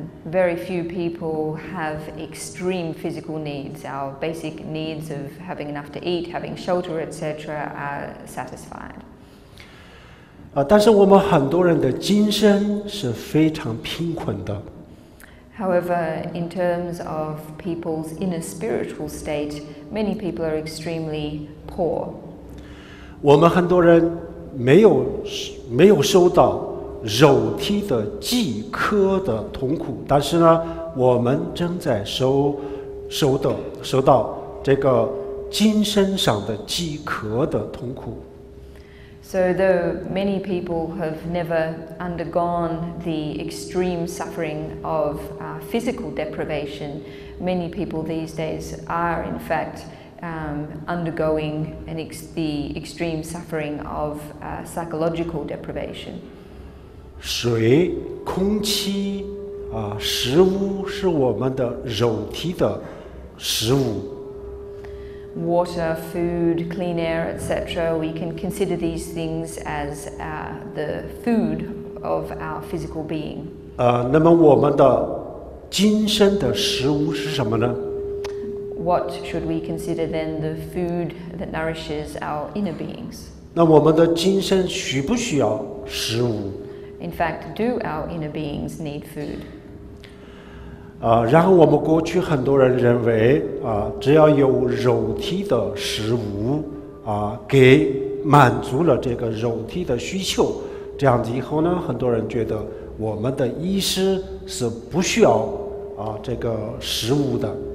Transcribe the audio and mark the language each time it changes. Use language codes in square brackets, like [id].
[en] Very few people have extreme physical needs. Our basic needs of having enough to eat, having shelter, etc., are satisfied. [zh] 但是我们很多人的精神是非常贫困的。 [en] However, in terms of people's inner spiritual state, many people are extremely poor. [zh] 我们很多人没有受到肉体的饥渴的痛苦，但是呢，我们正在受到这个精神上的饥渴的痛苦。 [en] So though many people have never undergone the extreme suffering of physical deprivation, many people these days are in fact undergoing the extreme suffering of psychological deprivation. [zh] 水、空气食物是我们的肉体的食物。 [en] Water, food, clean air, etc. We can consider these things as the food of our physical being. [zh] 那么我们的精神的食物是什么呢？ [en] what should we consider then the food that nourishes our inner beings? [zh] 那我们的精神需不需要食物？ [en] In fact, do our inner beings need food? [zh] 然后我们过去很多人认为只要有肉体的食物给满足了这个肉体的需求，这样子以后呢，很多人觉得我们的意识是不需要这个食物的。